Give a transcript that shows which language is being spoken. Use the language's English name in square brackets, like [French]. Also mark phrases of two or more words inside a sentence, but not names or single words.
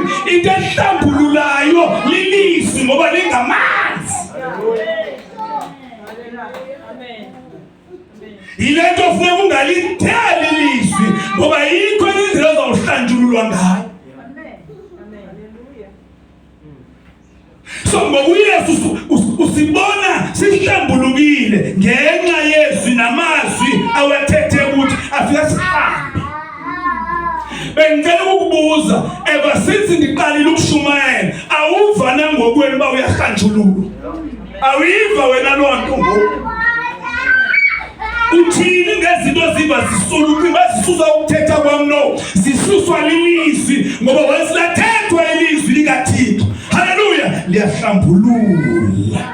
[Xhosa] Into ehlambululayo lilizwi ngoba lingamanzi. Yilento funeka ungalitheli ilizwi ngoba yikho indlela ozawuhlanjululwa ngayo. So ngokuYesu usibona sihlambulukile ngenxa yezwi namazwi awathethe ukuthi afika sihambe. Bengicela ukukubuza, [English] ever since [Xhosa] ndiqalile ukushumayela, awuva nangokwenu uba uyahlanjululwa? Awiva wena loo nto ngoku? Uthini ngezinto ziva zisuluka, bazisusa ukuthetha kwam? No, zisuswa lilizwi ngoba once lathethwa ilizwi likaThixo, haleluya, liyahlambulula.